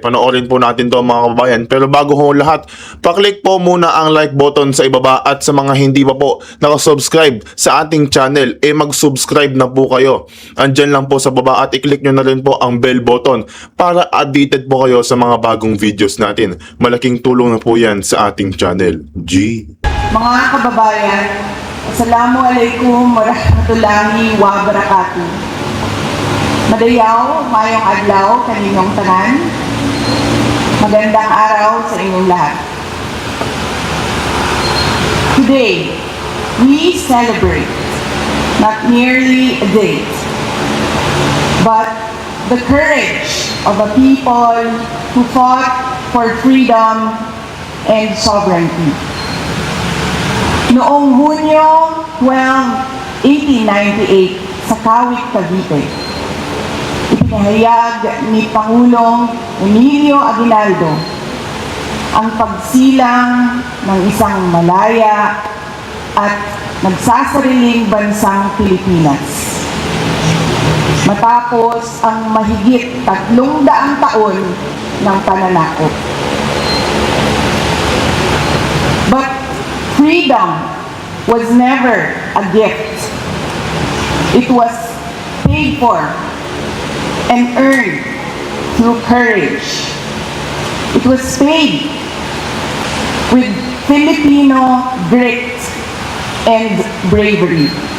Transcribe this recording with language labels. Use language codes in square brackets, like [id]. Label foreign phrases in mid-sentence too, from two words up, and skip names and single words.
[tl] Panoorin po natin to mga kababayan. Pero bago ho lahat, paklik po muna ang [en] like button [tl] sa ibaba at sa mga hindi pa po nakasubscribe sa ating channel, mag-subscribe na po kayo. Andyan lang po sa baba at i-click nyo na rin po ang [en] bell button [tl] para updated po kayo sa mga bagong videos natin. Malaking tulong na po yan sa ating channel. G. Mga kababayan, [ar] السلام عليكم ورحمة الله وبركاته. [ceb] Madayaw, mayong adlaw, kaninyong tanan. [tl] Magandang araw sa inyong lahat. [en] Today, we celebrate not merely a date, but the courage of a people who fought for freedom and sovereignty. [tl] Noong Hunyo 12, 1898 sa Kawit, Cavite, ipinahayag ni Pangulong Emilio Aguinaldo ang pagsilang ng isang malaya at nagsasariling bansang Pilipinas. Matapos ang mahigit 300 taon ng pananakop. [en] But freedom was never a gift. It was paid for and earned through courage. It was paid with Filipino grit and bravery.